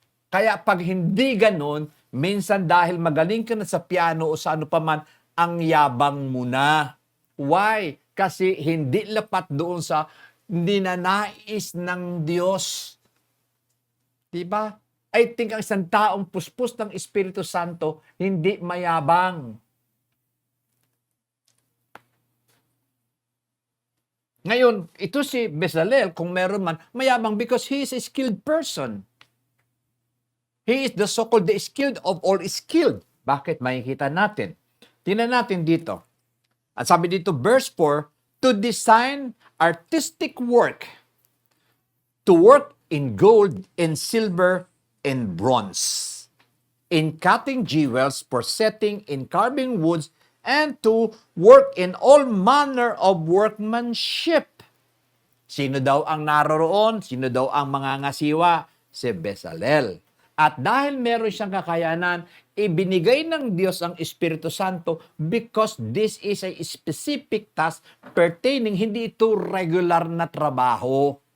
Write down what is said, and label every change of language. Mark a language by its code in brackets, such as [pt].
[tl] Kaya pag hindi ganun, minsan dahil magaling ka na sa piano o sa ano paman, ang yabang mo na. [en] Why? [tl] Kasi hindi lapat doon sa ninanais ng Diyos. Diba? [en] I think [tl] ang isang taong puspos ng Espiritu Santo, hindi mayabang. Ngayon, ito si Bezalel, kung meron man, mayabang [en] because he is a skilled person. He is the so-called the skilled of all skilled. [tl] Bakit? Makikita natin. Tingnan natin dito. At sabi dito, [en] verse 4, to design artistic work, to work in gold, in silver, in bronze, in cutting jewels, for setting, in carving woods, and to work in all manner of workmanship. [tl] Sino daw ang naroroon? Sino daw ang mangangasiwa? Si Bezalel. At dahil meron siyang kakayanan, ibinigay ng Diyos ang Espiritu Santo [en] because this is a specific task pertaining, [tl] hindi ito regular na trabaho.